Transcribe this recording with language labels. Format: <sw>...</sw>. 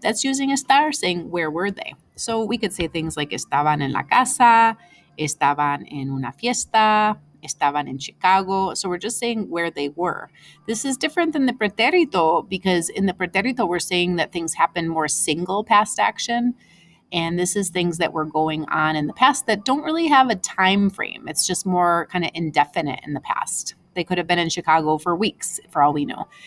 <en>That's using estar, saying where were they? So we could say things like</en> <es>estaban en la casa, estaban en una fiesta, estaban en Chicago.</es> <en>So we're just saying where they were. This is different than the pretérito because in the pretérito, we're saying that things happen more single past action. And this is things that were going on in the past that don't really have a time frame. It's just more kind of indefinite in the past. They could have been in Chicago for weeks, for all we know.</en>